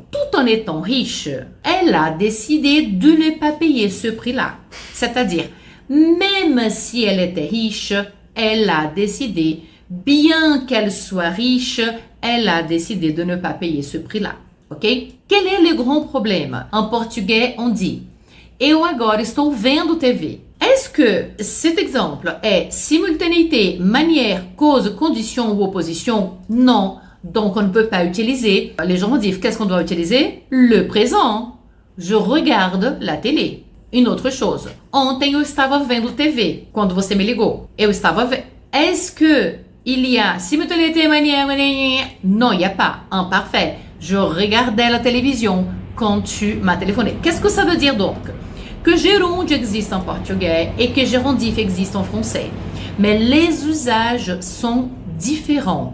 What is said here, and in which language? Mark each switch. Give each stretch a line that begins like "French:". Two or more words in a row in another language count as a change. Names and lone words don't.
French: Tout en étant riche, elle a décidé de ne pas payer ce prix-là. C'est-à-dire, même si elle était riche, elle a décidé, bien qu'elle soit riche, elle a décidé de ne pas payer ce prix-là. Ok? Quel est le grand problème? En portugais, on dit
Portuguese: eu agora estou vendo TV.
French: Est-ce que cet exemple est simultanéité, manière, cause, condition ou opposition? Non. Donc, on ne peut pas utiliser les gérondifs. Qu'est-ce qu'on doit utiliser? Le présent. Je regarde la télé. Une autre chose.
Portuguese: Ontem eu estava vendo TV. Quando você me ligou. Eu estava vendo.
French: Est-ce que il y a simultanéité, manière? Non, il n'y a pas. Imparfait. Je regardais la télévision quand tu m'as téléphoné. Qu'est-ce que ça veut dire donc? Que gerúndio existe en portugais et que gérondif existe en français. Mais les usages sont différents.